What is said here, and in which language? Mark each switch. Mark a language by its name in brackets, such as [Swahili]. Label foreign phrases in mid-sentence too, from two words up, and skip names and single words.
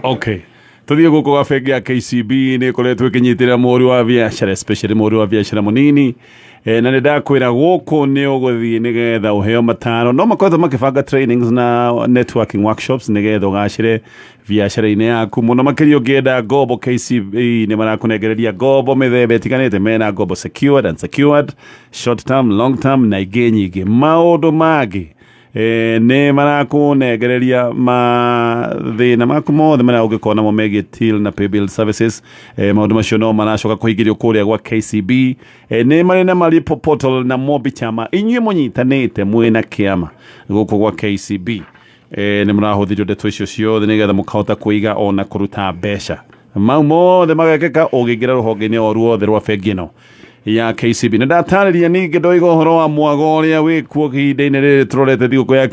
[Kikuyu] okay tuthiĩ gũkũ gwa bengi ya KCB nĩ koretwo ĩkĩnyitĩrĩra mũhũri wa biacara especially mũhũri wa biacara mũnini na nĩ ndakwĩra gũkũ nĩ ũgũthiĩ nĩgetha ũheo mataro no makoretwo makĩbanga trainings na [English] networking workshops [Kikuyu] nĩgetha ũgacĩre biacara-inĩ yaku mũno makĩria ũngĩenda ngombo KCB nĩ marakũnengereria ngombo mĩthemba ĩtiganĩte mena ngombo [English] secured unsecured short term long term [Kikuyu] na ingĩ nyingĩ maũndũ mangĩ nĩ marakũnengereria mathĩna maku mothe marĩa ũngĩkorwo namo megiĩ till na [English] paybill services [Kikuyu] maũndũ macio no maracoka kũhingĩrio kũrĩa gwa KCB nĩ marĩ na malipo portal na mobi chama inyuĩ mũnyitanĩte mwĩna kĩama gũkũ gwa KCB nĩ mũrahũthĩrio ndeto icio ciothe nĩgetha mũkahota kũiga ona kũruta mbeca mau mothe magekĩka ũngĩingĩra rũhonge-inĩ o ruothe rwa bengi ĩno ya KCB nĩ ndatarĩria ningĩ ndoiga ũhoro wa mwago ũrĩa wĩkuo ihinda-inĩ rĩrĩ tũrorete thigũkũ ya